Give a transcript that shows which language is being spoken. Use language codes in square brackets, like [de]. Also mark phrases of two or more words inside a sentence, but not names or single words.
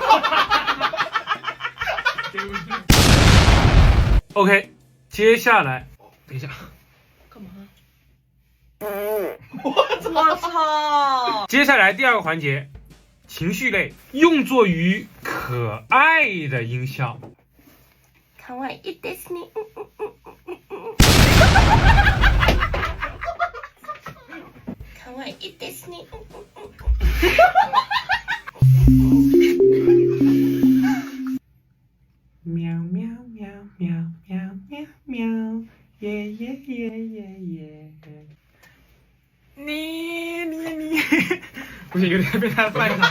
[zh] OK， 接下来，等一下，干嘛？我操！接下来第二个环节，情绪类，用作于可爱的音效。 [ja] かわいいですね。かわいいですね。喵喵喵喵喵喵喵，耶耶耶耶耶。 [zh] 你，不行，有点被他犯上。